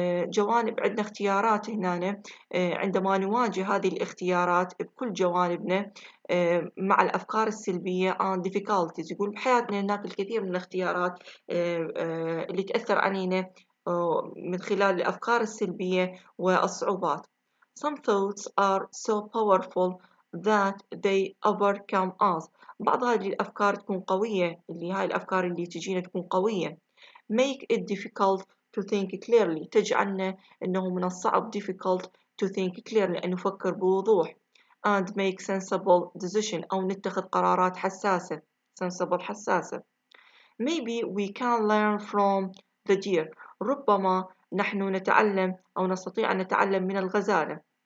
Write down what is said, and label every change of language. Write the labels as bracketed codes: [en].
[ar] جوانب عندنا اختيارات هنا عندما نواجه هذه الاختيارات بكل جوانبنا مع الأفكار السلبية [en] and difficulties. [ar] يقول بحياتنا هناك الكثير من الاختيارات اللي تأثر علينا من خلال الأفكار السلبية والصعوبات. [en] Some thoughts are so powerful that they overcome us. [ar] بعض هذه الأفكار تكون قوية اللي هاي الأفكار اللي تجينا تكون قوية. [en] Make it difficult to think clearly. [ar] تجعلنا إنه من الصعب [en] difficult to think clearly [ar] أن نفكر بوضوح. [en] And make sensible decision [ar] أو نتخذ قرارات حساسة. [en] sensible حساسة. Maybe we can learn from the deer. [ar] ربما نحن نتعلم أو نستطيع أن نتعلم من الغزالة.